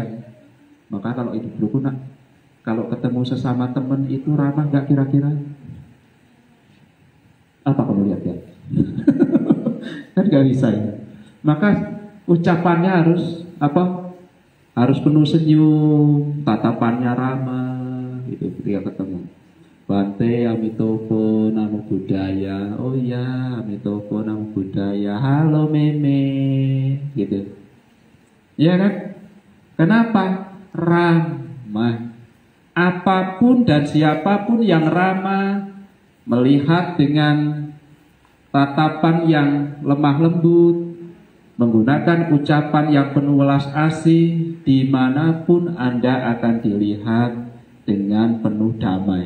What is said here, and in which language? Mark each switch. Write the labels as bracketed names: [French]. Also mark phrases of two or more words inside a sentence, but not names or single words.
[Indonesian] Maka kalau hidup rukun, kalau ketemu sesama teman itu ramah nggak kira-kira? Apa kamu lihat ya? Kan nggak bisa ya. Maka ucapannya harus apa? Harus penuh senyum, tatapannya ramah, gitu ketika ketemu. [Pali] Bante, Amitofo, Namo Buddhaya. [Indonesian] Oh iya, [Pali] Amitofo, Namo Buddhaya. [Indonesian] Halo Meme, gitu. Ya kan? Kenapa? Ramah. Apapun dan siapapun yang ramah, melihat dengan tatapan yang lemah lembut, menggunakan ucapan yang penuh welas asih, dimanapun Anda akan dilihat dengan penuh damai.